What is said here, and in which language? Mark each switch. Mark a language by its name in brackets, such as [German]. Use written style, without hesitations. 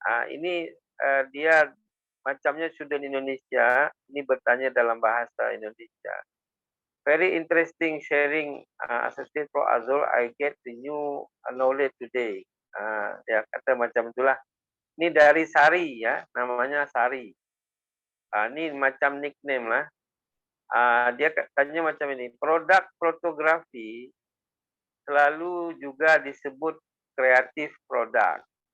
[Malay] Ini dia macamnya student Indonesia, ini bertanya dalam bahasa Indonesia. [English] Very interesting sharing, Associate Prof. Azrul. I get the new knowledge today. [Malay] Dia kata macam itulah. Ini dari Sari ya, namanya Sari. Ini macam nickname lah. Dia katanya macam ini. Produk fotografi selalu juga disebut kreatif produk.